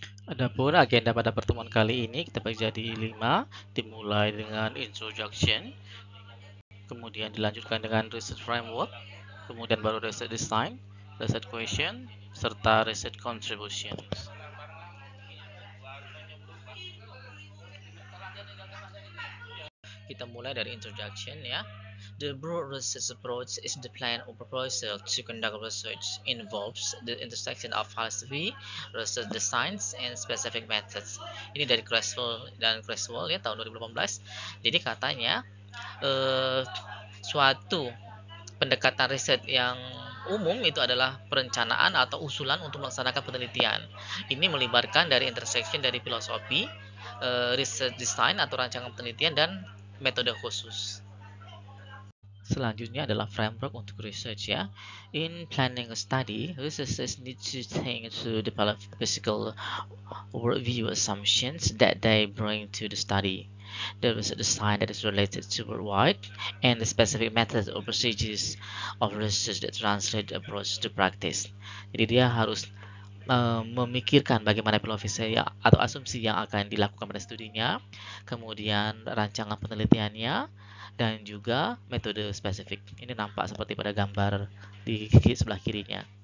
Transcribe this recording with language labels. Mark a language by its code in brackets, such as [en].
[id] Adapun agenda pada pertemuan kali ini kita bagi jadi 5, dimulai dengan introduction, kemudian dilanjutkan dengan research framework, kemudian baru research design, research question, serta research contribution. Kita mulai dari introduction ya. [en] The broad research approach is the plan or proposal to conduct research involves the intersection of philosophy, research designs, and specific methods. [id] Ini dari Creswell dan Creswell ya tahun 2018. Jadi katanya suatu pendekatan riset yang umum itu adalah perencanaan atau usulan untuk melaksanakan penelitian. Ini melibatkan dari intersection dari filosofi, research design atau rancangan penelitian, dan metode khusus. Selanjutnya adalah framework untuk research ya. [en] In planning a study, researchers need to think to develop physical worldview assumptions that they bring to the study. The research design that is related to worldwide, and the specific methods or procedures of research that translate the approach to practice. [id] Jadi dia harus memikirkan bagaimana filosofi atau asumsi yang akan dilakukan pada studinya, kemudian rancangan penelitiannya, dan juga metode spesifik. Ini nampak seperti pada gambar di sebelah kirinya.